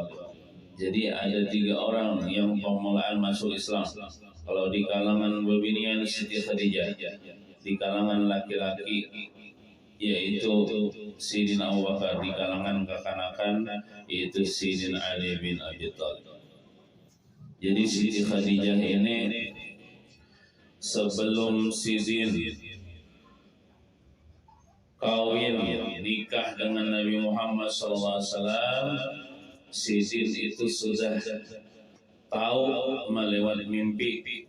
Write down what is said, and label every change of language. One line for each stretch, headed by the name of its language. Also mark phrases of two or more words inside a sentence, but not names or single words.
Indonesian: Jadi ada 3 orang yang permulaan masuk Islam.
Banjar: Kalau di kalangan bebinian Siti Khadijah, di kalangan laki-laki yaitu Sayyidina Abu Bakar, di kalangan kekanakan yaitu Sayyidina Ali bin Abi Thalib. Jadi Siti Khadijah ini sebelum Sidin kawin nikah dengan Nabi Muhammad SAW, Sidin itu sudah tahu melewat mimpi.